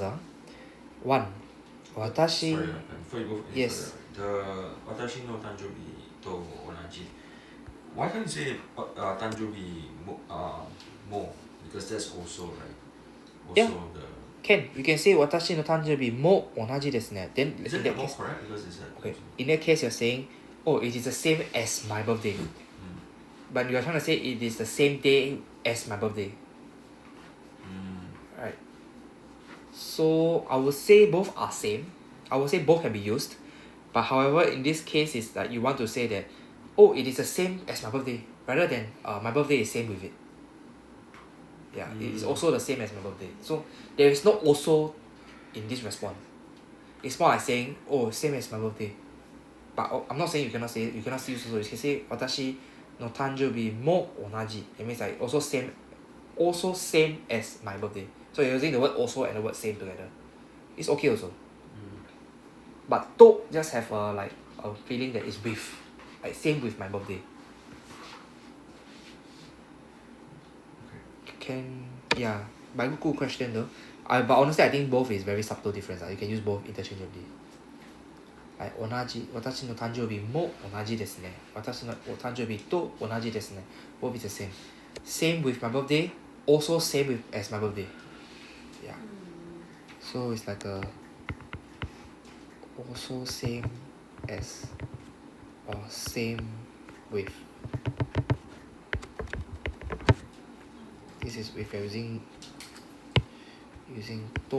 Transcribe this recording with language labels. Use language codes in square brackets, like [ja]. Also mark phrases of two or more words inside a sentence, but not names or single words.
[en] 1. Watashi. Sorry, before you go Yes. further, the [ja] 私の誕生日と同じ. [en] Why can't you say tanjobi more? Because that's also right. Also Yeah. the. Can, we can say [ja] 私の誕生日も同じですね. [en] Then Is in it that more case, correct? Because it's that. okay, in that case you're saying, oh, it is the same as my birthday. But you're trying to say it is the same day as my birthday. Right. So I would say both are same. I would say both can be used. But however, in this case, is that you want to say that, oh, it is the same as my birthday, rather than my birthday is same with it. Yeah, it is also the same as my birthday. So there is no also in this response. It's more like saying, oh, same as my birthday. But I'm not saying you cannot say it. You cannot use also. You can say [ja] 私の誕生日も同じ. [en] It means like also same as my birthday. So you're using the word also and the word same together. It's okay also. But to just have a feeling that it's with, like same with my birthday. Can, yeah, but good question though. But honestly, I think both is very subtle difference. You can use both interchangeably. [ja] Like 同じ、私の誕生日も同じですね。私のお誕生日と同じですね。 [en] Both is the same. Same with my birthday, also same with as my birthday. Yeah. So it's like a also same as or same with. This is if you're using to.